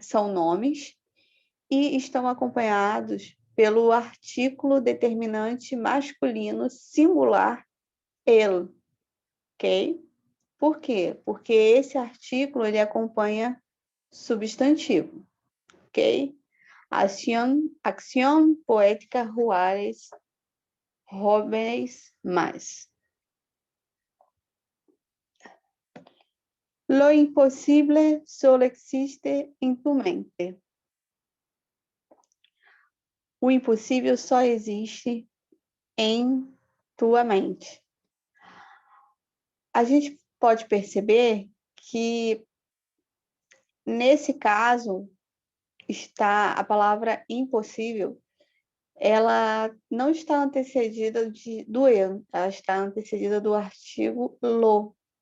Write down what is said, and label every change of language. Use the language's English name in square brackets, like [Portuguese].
[Portuguese] São nomes, e estão acompanhados pelo artículo determinante masculino singular, el, ok? Por quê? Porque esse artículo ele acompanha substantivo, ok? [Spanish] Acción poética Juárez jóvenes más. Lo imposible solo existe en tu mente. [Portuguese] O impossível só existe em tua mente. A gente pode perceber que, nesse caso, está a palavra impossível, ela não está antecedida do eu, ela está antecedida do artigo lo.